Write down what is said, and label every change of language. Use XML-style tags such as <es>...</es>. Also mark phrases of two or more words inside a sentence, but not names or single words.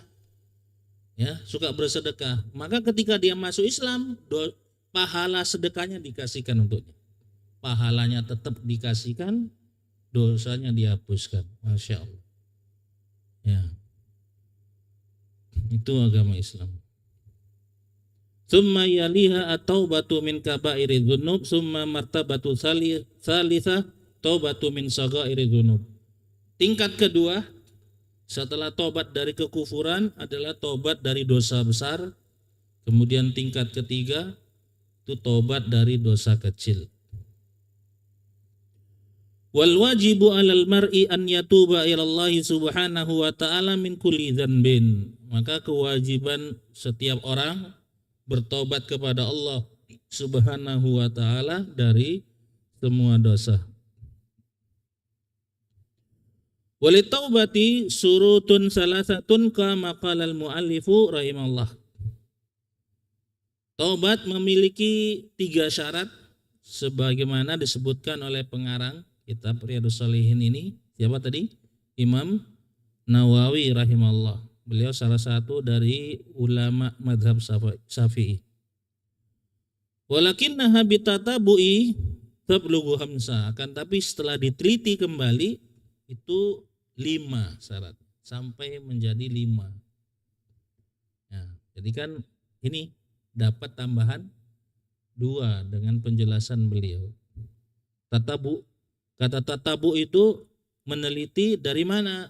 <id>Ya, suka bersedekah. Maka ketika dia masuk Islam, pahala sedekahnya dikasihkan untuknya. Pahalanya tetap dikasihkan, dosanya dihapuskan.</id> <ar>ما شاء الله.</ar> <id>Ya. Itu agama Islam.</id> <ar>ثم يليها التوبة من كبائر الذنوب، ثم المرتبة الثالثة التوبة من صغائر الذنوب.</ar> <id>Tingkat kedua setelah tobat dari kekufuran adalah tobat dari dosa besar. Kemudian tingkat ketiga itu tobat dari dosa kecil.</id> <ar>والواجب على المرء أن يتوب إلى الله سبحانه وتعالى من كل ذنب.</ar> <id>Maka kewajiban setiap orang bertobat kepada Allah</id> <ar>سبحانه وتعالى</ar> <id>dari semua dosa.</id> <ar>وللتوبة شروط ثلاثة كما قال المؤلف رحمه الله.</ar> <id>Taubat memiliki 3 syarat sebagaimana disebutkan oleh pengarang kitab Riyadhus Shalihin ini. Siapa tadi? Imam Nawawi rahimallah. Beliau salah satu dari ulama mazhab Syafi'i.</id> <ar>ولكنها بالتتبع تبلغ خمسة.</ar> <id>Akan tapi setelah diteliti kembali itu 5 syarat sampai menjadi 5. Ya, jadi kan ini dapat tambahan 2 dengan penjelasan beliau. Tatabu, kata tatabu itu meneliti dari mana?</id>